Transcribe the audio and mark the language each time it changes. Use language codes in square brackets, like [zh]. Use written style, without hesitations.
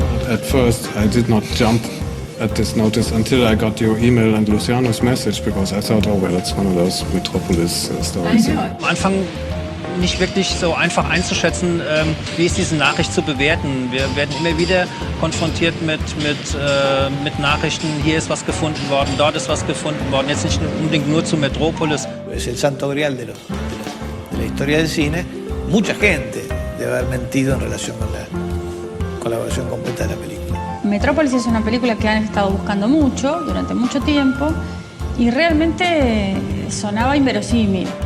[en] At first, I did not jump at this notice until I got your email and Luciano's message, because I thought, oh well, it's one of those Metropolis stories. [de] Am Anfang nicht wirklich so einfach einzuschätzen, wie ist diese Nachricht zu bewerten. Wir werden immer wieder konfrontiert mit Nachrichten, hier ist was gefunden worden, dort ist was gefunden worden, jetzt nicht unbedingt nur zu Metrópolis. [es] Es el santo grial de la historia del cine. Mucha gente debe haber mentido en relación con la versión completa de la película. Metrópolis es una película que han estado buscando mucho, durante mucho tiempo, y realmente sonaba inverosímil.